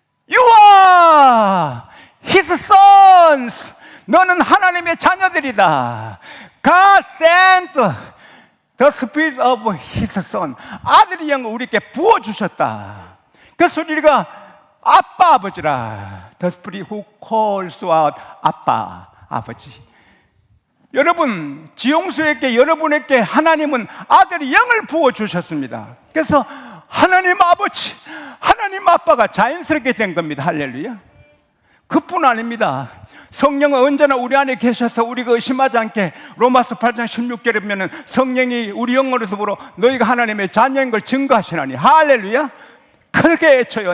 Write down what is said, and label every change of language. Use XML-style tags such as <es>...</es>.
<en>You are His sons.</en> <ko>너는 하나님의 자녀들이다.</ko> <en>God sent the Spirit of His Son.</en> <ko>아들의 영을 우리에게 부어주셨다. 그래서 우리가 아빠, 아버지라.</ko> <en>The Spirit who calls out</en> <ko>아빠, 아버지. 여러분, 지용수에게, 여러분에게 하나님은 아들의 영을 부어주셨습니다. 그래서 하나님 아버지, 하나님 아빠가 자연스럽게 된 겁니다. 할렐루야. 그뿐 아닙니다. 성령은 언제나 우리 안에 계셔서 우리가 의심하지 않게, 로마서 8장 16절에 보면 성령이 우리 영혼에서 불어 너희가 하나님의 자녀인 걸 증거하시나니. 할렐루야. 크게 외쳐요.</ko>